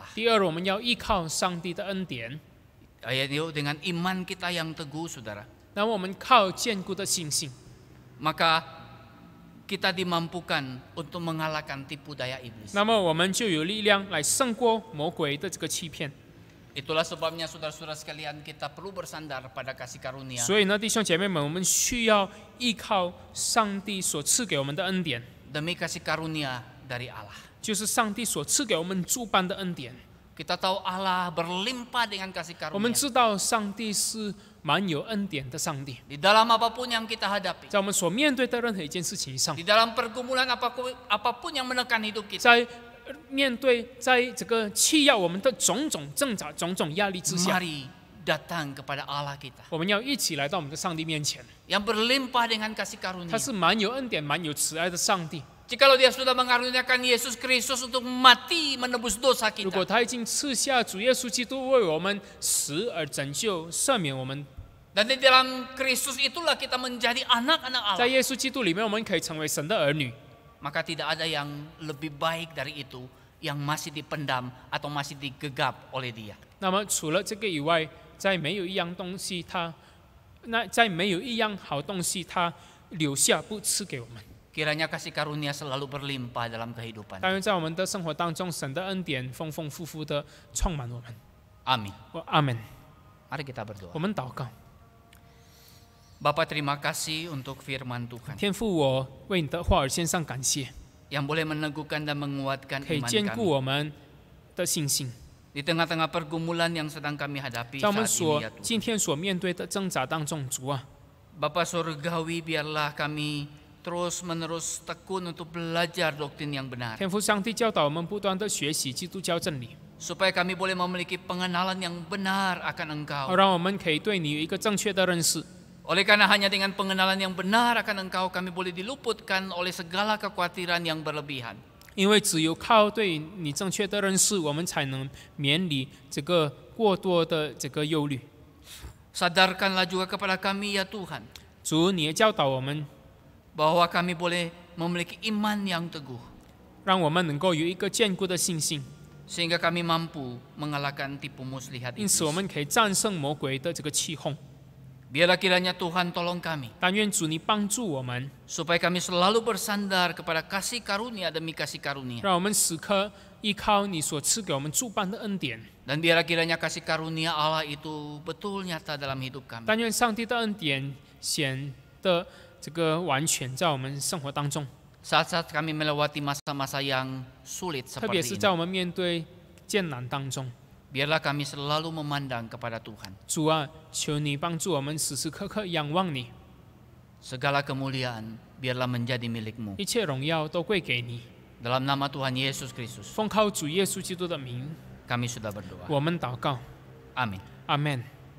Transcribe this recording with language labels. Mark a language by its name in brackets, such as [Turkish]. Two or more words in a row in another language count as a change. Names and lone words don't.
[Chinese] 第二，我们要依靠上帝的恩典， [Indonesian] Yaitu dengan iman kita yang teguh, saudara. [Chinese] 那么我们靠坚固的信心， [Indonesian] Maka kita dimampukan untuk mengalahkan tipu daya iblis. [Chinese] 那么我们就有力量来胜过魔鬼的这个欺骗。 [Indonesian] Itulah sebabnya saudara-saudara sekalian kita perlu bersandar pada kasih karunia. [Chinese] 所以呢，弟兄姐妹们，我们需要依靠上帝所赐给我们的恩典， [Indonesian] Demi kasih karunia dari Allah. [Chinese] 就是上帝所赐给我们诸般的恩典。 [Indonesian] Kita tahu Allah berlimpah dengan kasih [Chinese] 我们 [Indonesian] karunia. [Chinese] 知道上帝是蛮有恩典的上帝， [Indonesian] Di dalam apapun yang kita hadapi. [Chinese] 在我们所面对的任何一件事情上， [Indonesian] Di dalam pergumulan apapun yang menekan hidup kita. [Chinese] 在面对在这个欺压我们的种种挣扎、种种压力之下， [Indonesian] Mari datang kepada Allah kita. [Chinese] 我们要一起来到我们的上帝面前。 [Indonesian] Yang berlimpah dengan kasih [Chinese] 他 [Indonesian] karunia. [Chinese] 是蛮有恩典、蛮有慈爱的上帝。 [Indonesian] Jikalau dia sudah mengaruniakan Yesus Kristus untuk mati menebus dosa [Chinese] 如果 [Indonesian] kita. [Chinese] 他已经赐下主耶稣基督为我们死而拯救、赦免我们， [Indonesian] Dan di dalam Kristus itulah kita menjadi anak-anak [Chinese] 在 [Indonesian] Allah. [Chinese] 耶稣基督里面，我们可以成为神的儿女。 [Indonesian] Maka tidak ada yang lebih baik dari itu yang masih dipendam atau masih digegap oleh dia. [Chinese] 那么除了这个以外，在没有一样好东西，他留下不赐给我们。 [Indonesian] Kiranya kasih karunia selalu berlimpah dalam kehidupan. [Chinese] 但愿在我们的生活当中，神的恩典丰丰富富的充满我们。 [Indonesian] Amin. [Chinese] 阿门。 [Indonesian] Mari kita berdoa. [Chinese] 我们祷告， [Indonesian] Bapak terima kasih untuk firman Tuhan [Chinese] 天父，我为你的话而献上感谢， [Indonesian] yang boleh meneguhkan dan menguatkan [Chinese] 可以 [Indonesian] iman [Chinese] 坚固 [Indonesian] kami [Chinese] 我们的信心。 [Indonesian] di tengah-tengah pergumulan yang sedang kami hadapi [Chinese] 在我们 [Indonesian] saat [Chinese] 所 [Indonesian] ini ya Tuhan. [Chinese] 今天所面对的挣扎当中，主啊， [Indonesian] Bapak surgawi, biarlah kami terus-menerus tekun untuk belajar doktrin yang benar [Chinese] 天父上帝教导我们不断的学习基督教真理， [Indonesian] supaya kami boleh memiliki pengenalan yang benar akan Engkau. [Chinese] 让我们可以对你有一个正确的认识。 [Indonesian] Oleh karena hanya dengan pengenalan yang benar akan Engkau, kami boleh diluputkan oleh segala kekhawatiran yang berlebihan. [Chinese] 因为只有靠对你正确的认识，我们才能免离这个过多的这个忧虑。 [Indonesian] Sadarkanlah juga kepada kami ya Tuhan, [Chinese] 主，你也教导我们， [Indonesian] bahwa kami boleh memiliki iman yang teguh, [Chinese] 让我们能够有一个坚固的信心， [Indonesian] sehingga kami mampu mengalahkan tipu muslihat [Chinese] 因 [Indonesian] iblis. [Chinese] 此我们可以战胜魔鬼的这个欺哄。 [Indonesian] Biarlah kiranya Tuhan tolong kami, [Chinese] 但愿主你帮助我们， [Indonesian] supaya kami selalu bersandar kepada kasih karunia demi kasih karunia. [Chinese] 让我们时刻依靠你所赐给我们诸般的恩典。 [Indonesian] Dan biarlah kiranya kasih karunia Allah itu betul nyata dalam hidup kami. [Chinese] 但愿上帝的恩典显得这个完全在我们生活当中， [Indonesian] Saat-saat kami melewati masa-masa yang sulit [Chinese] 特别 [Indonesian] seperti [Chinese] 是 [Indonesian] ini, [Chinese] 在我们面对艰难当中。 [Indonesian] biarlah kami selalu memandang kepada Tuhan. [Chinese] 主啊，求你帮助我们时时刻刻仰望你， [Indonesian] Segala kemuliaan biarlah menjadi milik-Mu. [Chinese] 一切荣耀都归给你。 [Indonesian] Dalam nama Tuhan Yesus Kristus, [Chinese] 奉靠主耶稣基督的名， [Indonesian] kami sudah berdoa. [Chinese] 我们祷告， [Indonesian] Amin. [Chinese] 阿门。